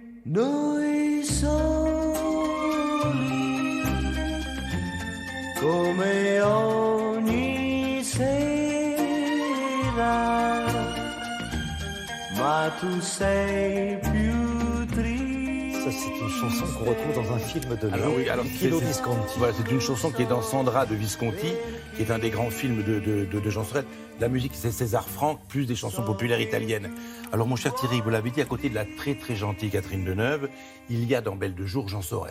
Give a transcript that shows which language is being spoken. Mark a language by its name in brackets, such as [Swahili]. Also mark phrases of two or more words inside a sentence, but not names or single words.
[Italian] Noi soli, come ogni sera, ma tu sei più triste. [French] Ça, c'est une chanson qu'on retrouve dans un film de Tino Visconti. Voilà, c'est une chanson qui est dans Sandra de Visconti, qui est un des grands films de Jean Sorel. La musique, c'est César Franck, plus des chansons populaires italiennes. Alors, mon cher Thierry, vous l'avez dit, à côté de la très très gentille Catherine Deneuve, il y a dans Belle de jour Jean Sorel.